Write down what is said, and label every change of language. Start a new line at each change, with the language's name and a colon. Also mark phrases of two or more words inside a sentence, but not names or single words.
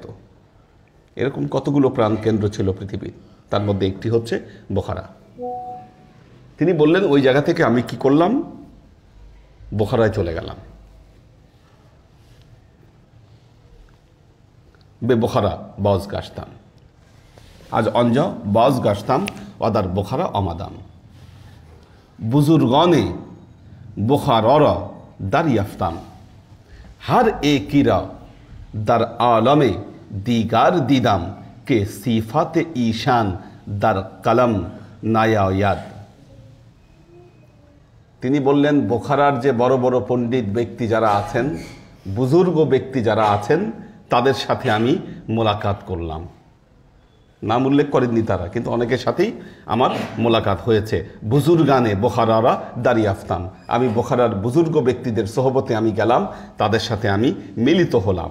Bangla: এরকম কতগুলো প্রাণকেন্দ্র ছিল পৃথিবীর, তার মধ্যে একটি হচ্ছে বুখারা। তিনি বললেন, ওই জায়গা থেকে আমি কি করলাম, বুখারায় চলে গেলাম।
Persian: به بخارا বازگشتم از آنجا بازگشتم و در بخارا آمدم بزرگان بخارا را دریافتم هر یکی را در عالم دیگر دیدم که صفات ایشان در قلم نیاید।
Bangla: তিনি বললেন, বুখারার যে বড় বড় পণ্ডিত ব্যক্তি যারা আছেন, বুজুর্গ ব্যক্তি যারা আছেন, তাদের সাথে আমি মোলাকাত করলাম। নাম উল্লেখ করেননি তারা, কিন্তু অনেকের সাথেই আমার মোলাকাত হয়েছে।
Persian: بزرگان بخارا را دریافتم,
Bangla: আমি বুখারার বুজুর্গ ব্যক্তিদের সোহবতে আমি গেলাম, তাদের সাথে আমি মিলিত হলাম।